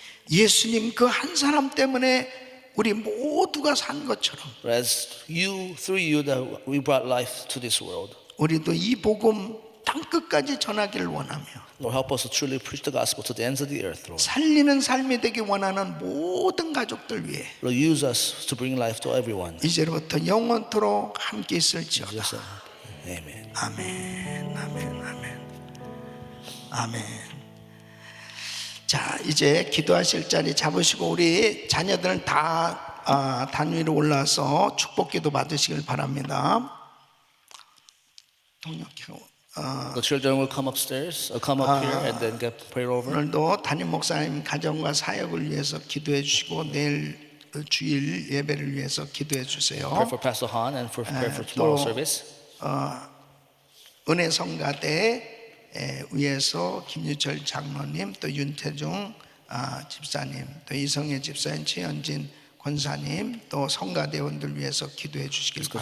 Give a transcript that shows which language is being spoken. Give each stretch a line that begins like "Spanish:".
Korean: 예수님 그 한 사람 때문에 우리 모두가 산 것처럼
English: As you, through you, that we brought life to this world.
Korean: 우리도 이 복음 땅 끝까지 전하기를 원하며
English: Lord, help us to truly preach the gospel to the ends of the earth, Lord.
Korean: 살리는 삶이 되기 원하는 모든 가족들 위해 Lord, use us to bring life to everyone. 이제부터 영원토록 함께 있을지어다.
English: Yes, sir. Amen.
Korean: 아멘, 아멘, 아멘, 아멘. 자, 이제 기도하실 자리 잡으시고 우리 자녀들은 다 단위로 올라서 축복기도 받으시길 바랍니다. 동력형.
English: The children will come upstairs, come up here, and then get prayed over.
Korean: 오늘도 담임 목사님 가정과 사역을 위해서 기도해 주시고 내일 주일 예배를 위해서 기도해 주세요.
English: Pray for Pastor Han and pray for tomorrow's service.
Korean: 은혜 성가대 위에서 김유철 장로님, 또 윤태중 집사님, 또 이성애 집사님, 최현진 권사님, 또 성가대원들 위해서 기도해 주시길